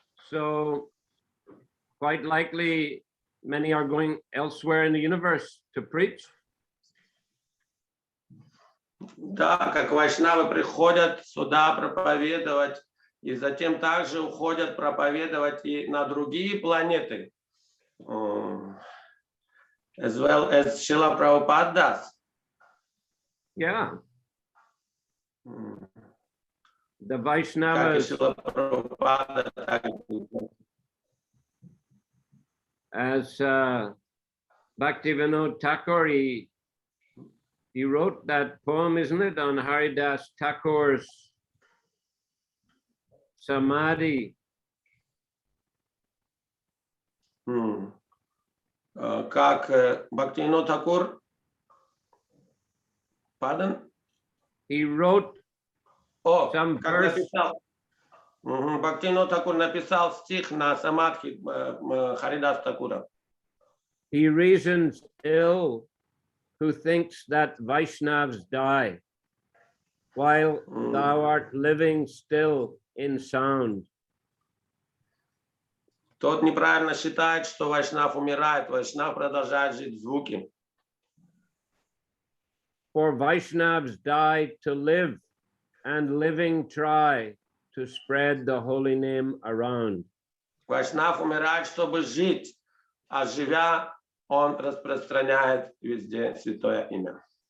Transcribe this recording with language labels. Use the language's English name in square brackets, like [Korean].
[English] So quite likely many are going elsewhere in the universe to preach. [Russian] Да, как вайшнавы приходят сюда проповедовать, и затем также уходят проповедовать и на другие планеты. [English] As well as Srila Prabhupada does. Yeah. The Vaishnavas, as Bhaktivinoda Thakur, he wrote that poem, isn't it, on Haridas Thakur's Samadhi. [Russian] как Бхактивинод Тхакур, [English] pardon? He wrote [Russian] О, [English] some [Russian] как [English] verse. [Russian] написал. Бхактивинод Тхакур написал стих на самадхи Харидас Такура. [English] He reasons ill who thinks that Vaishnavas die while thou art living still in sound. [Russian] Тот неправильно считает, что Вайшнав умирает, Вайшнав продолжает жить в звуке. [English] For Vaishnavas die to live, and living try to spread the holy name around. [Russian] Вайшнав умирает, чтобы жить, а живя, он распространяет везде святое имя.